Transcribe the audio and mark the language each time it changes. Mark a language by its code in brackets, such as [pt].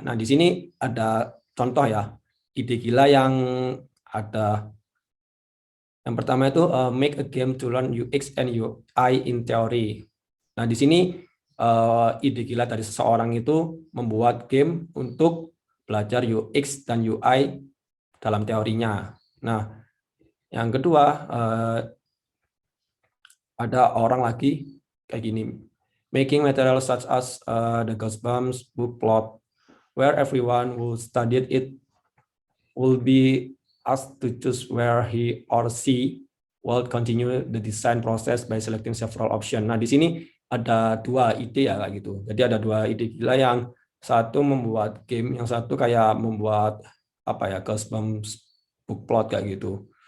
[id] Nah, di sini ada contoh ya, ide gila yang ada. Yang pertama itu [en] make a game to learn UX and UI in theory. [id] Nah, di sini ide gila dari seseorang itu membuat game untuk belajar UX dan UI dalam teorinya. Nah, yang kedua ada orang lagi kayak gini, [en] making material such as the Goosebumps book plot, where everyone who studied it will be asked to choose where he or she will continue the design process by selecting several options. [id] Nah, di sini ada dua ide ya kayak gitu. Jadi ada dua ide gila, yang satu membuat game, yang satu kayak membuat apa ya, Goosebumps book plot kayak gitu.